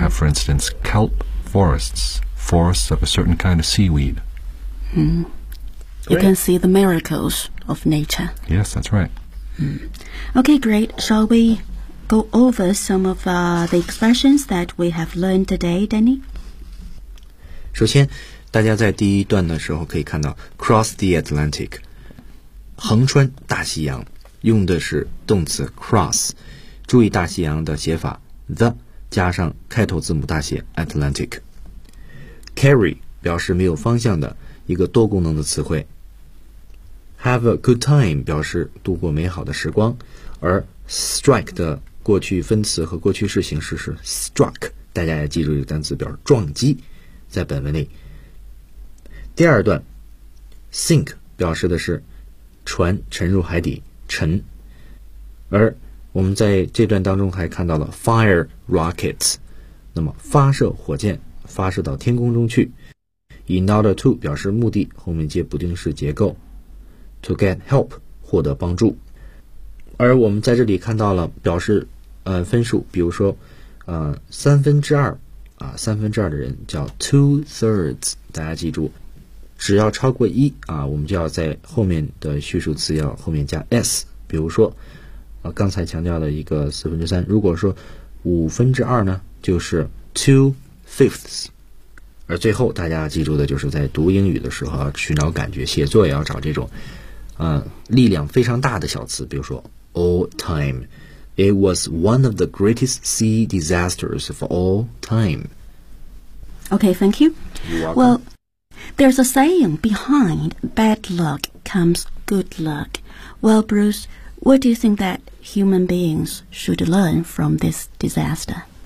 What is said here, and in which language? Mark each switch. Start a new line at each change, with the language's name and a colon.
English: have, for instance, kelp forests of a certain kind of seaweed.、 Mm. You、 great. Can see the miracles of nature. Yes, that's right. Okay, great. Shall we go over some of、the expressions that we have learned today, Danny?
Chinese: 首先，大家在第一段的时候可以看到 cross the Atlantic, 横穿大西洋，用的是动词 cross。注意大西洋的写法 the 加上开头字母大写 Atlantic。 Carry 表示没有方向的一个多功能的词汇。 Have a good time 表示度过美好的时光，而 strike 的过去分词和过去式形式是 struck， 大家要记住这个单词表示撞击。在本文里，第二段 sink 表示的是船沉入海底沉，而我们在这段当中还看到了 fire rockets， 那么发射火箭发射到天空中去。 in order to 表示目的，后面接不定式结构。
English: To get help,
Chinese: 获得帮助。而我们在这里看到了表示分数，比如说三分之二的人叫 two thirds, 大家记住只要超过一啊，我们就要在后面的叙述词要后面加 s。比如说，刚才强调的一个四分之三，如果说五分之二呢，就是 2/5。而最后大家记住的就是在读英语的时候要去找感觉，写作也要找这种，力量非常大的小词，比如说 all time。
English: It was one of the greatest sea disasters of all time. Okay, thank you. You're welcome. Well, there's a saying behind bad luck comes good luck. Well, Bruce, what do you think that human beings should learn from this disaster?